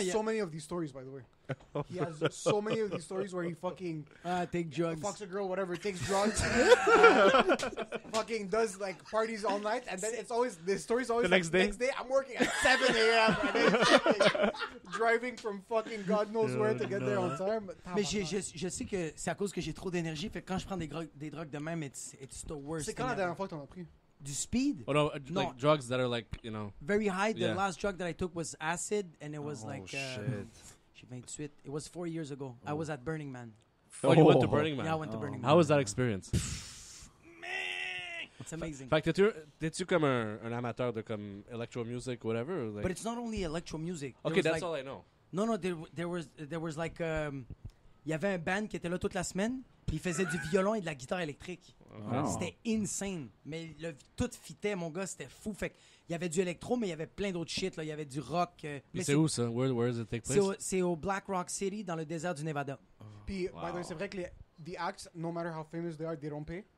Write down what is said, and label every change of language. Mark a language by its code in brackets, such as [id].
[en] He has so many of these stories, by the way. He has so many of these stories where he fucking take drugs. fucks a girl, whatever, takes drugs, fucking does like parties all night, and then it's always the story's always The next day? I'm working at 7 a.m. and then fucking driving from fucking God knows where to get there on time. [fr] Mais je sais que c'est à cause que j'ai trop d'énergie, fait que quand je prends des drogues de même, [en] it's the worst. [fr] C'est quand la dernière fois que t'en as pris? Du speed? [en] Oh no, like drugs that are like, very high. The Yeah. last drug that I took was acid, and it was like shit. [fr] j'ai 28. [en] It was 4 years ago. I was at Burning Man. Oh, you went to Burning Man? Yeah, I went to Burning Man. How was that experience? It's amazing. [fr] Fait que t'es-tu comme un amateur de comme [en] electro music, whatever? Or like... But it's not only electro music. Okay, that's all I know. No, there was like [fr] il y avait un band qui était là toute la semaine, puis il faisait du violon et de la guitare électrique. Oh. C'était insane. Mais tout fitait, mon gars, c'était fou. Fait il y avait du électro, mais il y avait plein d'autres shit. Là. Il y avait du rock. Mais c'est où ça? [en] Where does it take place? [fr] C'est au Black Rock City, dans le désert du Nevada. [en] Puis, by the way, [fr] c'est vrai que [en] the acts, no matter how famous they are, they don't pay.